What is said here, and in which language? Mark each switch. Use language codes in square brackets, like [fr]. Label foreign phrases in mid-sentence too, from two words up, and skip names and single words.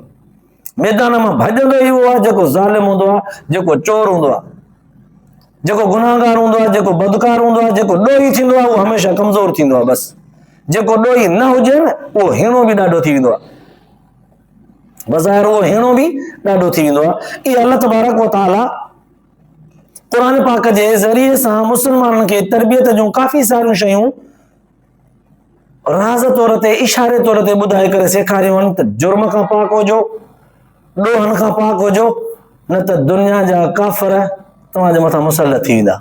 [sd] मैदान मां भॼंदो ई उहो आहे जेको ज़ालिम हूंदो आहे, जेको चोर हूंदो आहे, जेको गुनाहगार हूंदो आहे, जेको बदकार हूंदो आहे, जेको ॾोही थींदो आहे, उहो हमेशह कमज़ोर थींदो आहे। बसि जेको ॾोही न हुजे न, उहो हीणो बि ॾाढो थी वेंदो आहे। बज़ाहिर उहो हिणो बि ॾाढो थी वेंदो आहे। इहा [ar] الله تبارك وتعالى [sd] क़ुर पाक जे ज़रिए सां मुस्लमाननि खे तरबियत जूं काफ़ी सारियूं शयूं राज़ तौर ते इशारे तौर ते ॿुधाए करे सेखारियूं आहिनि त जुर्म खां पाक हुजो, ॾोहनि खां पाक हुजो, न त दुनिया जा काफ़र तव्हांजे मथां मुसलत थी वेंदा।